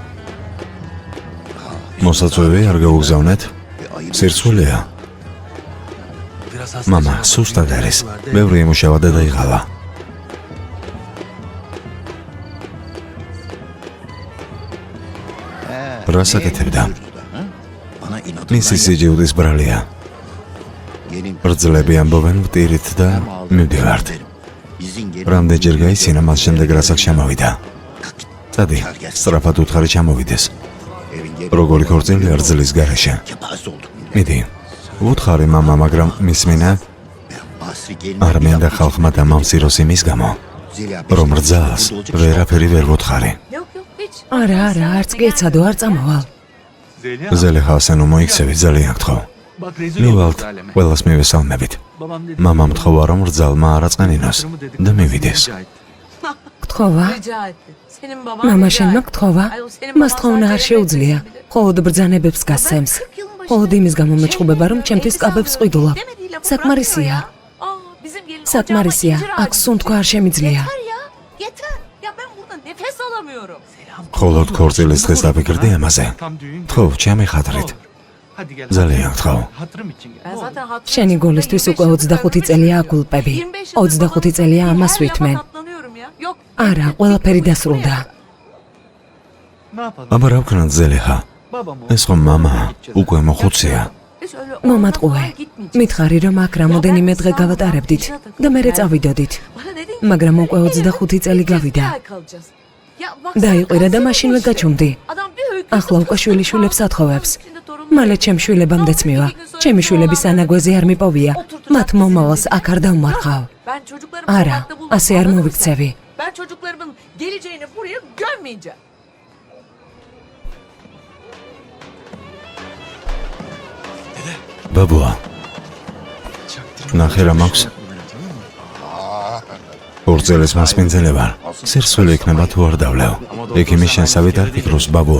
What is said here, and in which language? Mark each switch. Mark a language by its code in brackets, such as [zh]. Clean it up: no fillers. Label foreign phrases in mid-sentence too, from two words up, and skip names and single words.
[ka] მოსაწვევი არ გაუგზავნეთ? სირცხვილია. მამა, სუსტად არის. ბევრი ემუშავა და დაიღალა. რა საკეთებდა? [tr] bana inatından [ka] მისი სიჯიუდის ბრალია. [tr] Yeni [ka] რძლები ამბობენ ვტირით და მივდივართ. [tr] izin geri [ka] რამდენჯერ გაიცინა მას შემდეგ რასაც შემოვიდა. წადი, სწრაფად უთხარი ჩამოვიდეს. [tr] evin geri [ka] როგორი ქორწილი რძლის გარეშე. [tr] kepaze oldum. [ka] მიდი. უთხარი მამა, მაგრამ მისმინა, [tr] gelmedi. [ka] არ მინდა ხალხმა დამამციროს იმის გამო, Zeliha რომ რძალს ვერაფერი ვერ ვუთხარი. [tr] Yok yok hiç. [ka] არა, არა, არც კი ეცადო, არ წამოვალ. ზელიხა, ასე ნუ მოიქცევი, ძალიან გთხოვ. მივალთ, ყველას მივესალმებით. მამამ თხოვა, რომ რძალმა არ აწყენინოს და მივიდეს. გთხოვა? [tr] Rica etti. Senin baban [ka] მამა [tr] rica [ka] შენმა [tr] etti. [ka] გთხოვა? [tr] Ay, o senin [ka] მას [tr] baban [ka] თხოვნა არ [tr] sadece [ka] შეუძლია. [tr] yemek yemedi. [ka] მხოლოდ ბრძანებებს გასცემს. მხოლოდ იმის გამო მეჩხუბება, რომ ჩემთვის კაბებს ყიდულა. საკმარისია. საკმარისია, აქ სუნთქვა არ შემიძლია. [tr] Yeter ya. Yeter. Ya ben burada nefes alamıyorum. [ka] მხოლოდ ქორწილის დღეს დაფიქრდი ამაზე. თხოვ, ჩემი ხადრით. ძალიან გთხოვ. [tr] Ben zaten hatırım. [ka] შენი გოლისთვის უკვე 25 წელია აგულპები. 25 წელია ამას ვითმენ. [tr] Yok. [ka] არა, ყველაფერი დასრულდა. აბა რა ვქნათ ზელიხა? ეს ხომ მამა უკვე მოხუცია. [tr] Biz öyle [ka] მომატყუე. [tr] oradan gitmeyeceğiz. [ka] მითხარი, რომ აქ რამოდენიმე დღე გავატარებდით და მერე წავიდოდით. [tr] Bana dedin ki, [ka] მაგრამ უკვე [tr] "Elif, [ka] 25 წელი [tr] bir [ka] გავიდა. [tr] ay kalacağız." Ya baksana, [ka] დაიყვირა და [tr] kaç [ka] მაშინვე [tr] sene [ka] გაჩუმდი. [tr] Adam bir öykü [ka] ახლა უკვე [tr] satıyor. [ka] შვილიშვილებს ათხოვებს. [tr] Şimdi torunum- [ka] მალე ჩემ შვილებამდეც მივა. ჩემი შვილები სანაგვეზე არ მიპოვია. მათ მომავალს აქ არ დავმარხავ. [tr] Ben çocuklarımı [ka] არა, [tr] sokakta bulmam, [ka] ასე არ [tr] anladın mı [ka] მოვიქცევი. [tr] sen? Ben çocuklarımın geleceğini buraya gömmeyeceğim. [ka] ბაბუა, ნახე რა მაქვს? ორწელს მასპინძელი ვარ. სირცხვილი იქნება თუ არ დავლევ. ექიმის შენსავით არ ფიქრობს ბაბუა.